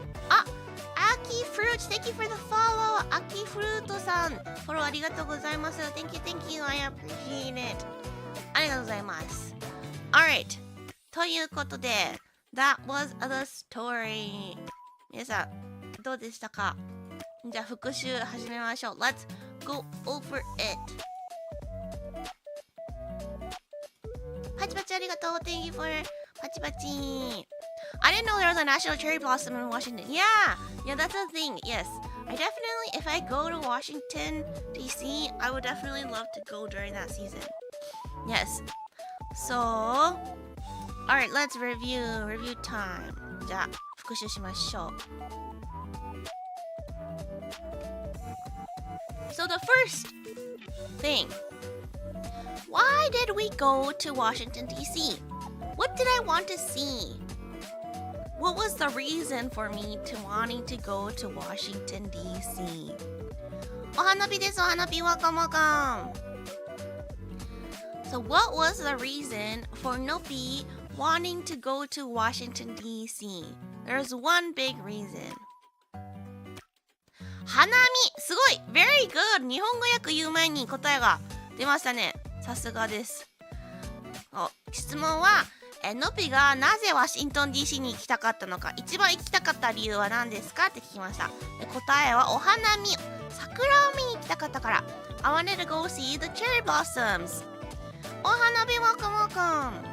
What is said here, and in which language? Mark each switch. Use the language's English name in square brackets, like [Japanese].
[English] Aki Fruit, thank you for the follow. [Japanese] Aki Fruit さん、フォローありがとうございます。 [English] Thank you, thank you. I appreciate it. [Japanese] ありがとうございます。 [English] Alright. [Japanese] ということで、 [English] That was the story. [Japanese] 皆さん、どうでしたか？じゃあ復習始めましょう。 [English] Let's go over it. [Japanese] パチパチありがとう。 [English] Thank you for パチパチ。 I didn't know there was a national cherry blossom in Washington. Yeah, that's a thing. Yes, I definitely, if I go to Washington, D.C., I would definitely love to go during that season. Yes. So, alright, let's review time. [Japanese] じゃあ、復習しましょう。 [English] So the first thing, why did we go to Washington, D.C.? What did I want to see? What was the reason for me to wanting to go to Washington, D.C.? [Japanese] お花火です、お花火、 [English] welcome, welcome. So what was the reason for Nobi wanting to go to Washington, D.C.? There's one big reason. [Japanese] 花見、すごい [English] very good! [Japanese] 日本語訳言う前に答えが出ましたね。さすがです。質問は、ノビがなぜワシントン DC に行きたかったのか、一番行きたかった理由は何ですかって聞きました。で、答えはお花見、桜を見に行きたかったから。 [English] I wanted to go see the cherry blossoms. お花見 welcome, welcome.